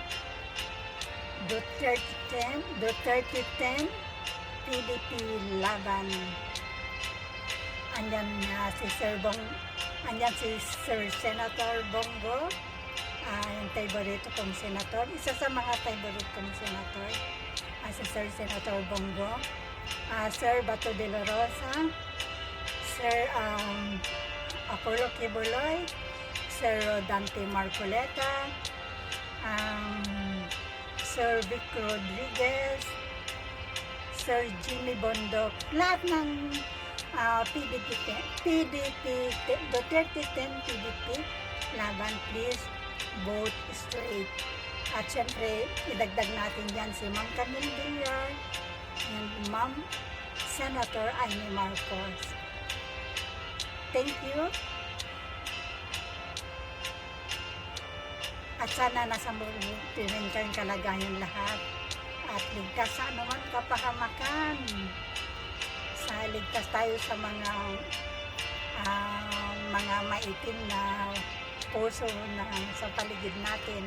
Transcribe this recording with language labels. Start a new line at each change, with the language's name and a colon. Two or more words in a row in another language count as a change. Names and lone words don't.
Filipino: Duterte 10 PDP laban. Andyan si Sir Senator Bongo, yung favorite kong senator. Isa sa mga favorite kong senator, si Sir Senator Bongo, Sir Bato de la Rosa, Sir Apollo Kibuloy, Sir Dante Marcoleta, Sir Vic Rodriguez, Sir Jimmy Bondok, lahat ng Duterte 10 PDP laban,
English: please vote straight.
Filipino: At syempre, idagdag natin yan si Ma'am Camille Villar and Ma'am Senator Amy Marcos.
English: Thank you.
Filipino: At sana nasa mabuti rin kayong kalagayan lahat. At ligtas sa anuman kapahamakan. Ligtas tayo sa mga maitim na puso na sa paligid natin.